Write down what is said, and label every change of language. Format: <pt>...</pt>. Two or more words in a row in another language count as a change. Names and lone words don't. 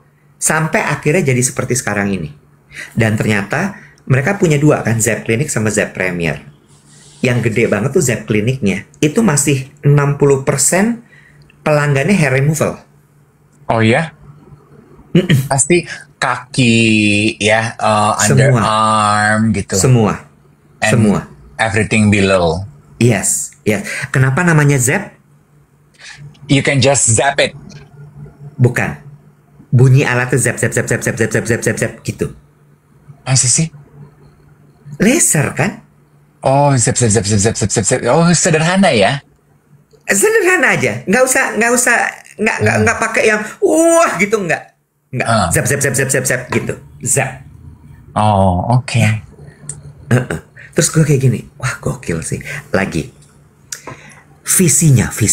<id>Sampai akhirnya jadi seperti sekarang ini. Dan ternyata mereka punya dua kan, Zep Clinic sama Zep Premier. Yang gede banget tuh Zep Clinicnya. Itu masih 60% pelanggannya</id> <en>hair removal.</en> <id>Oh ya? Pasti kaki ya, Semua. underarm gitu. Semua.</id> <en>And</en> <id>Semua.</id> <en>everything below. Yes, yes.</en> <id>Kenapa namanya Zep?</id> <en>You can just zap it.</en> <id>Bukan. Bunyi alatnya zap, zap, zap, zap, zap, zap, zap, zap, zap, zap, gitu. Masih sih? Laser kan? Oh, zap, zap, zap, zap, zap, zap, zap, zap. Oh, sederhana ya? Sederhana aja. Nggak pakai yang wah gitu, nggak. Zap, zap, zap, zap, zap, zap, gitu. Zap. Oh, oke. Terus gue kayak gini, wah gokil sih. Lagi, visinya.</id>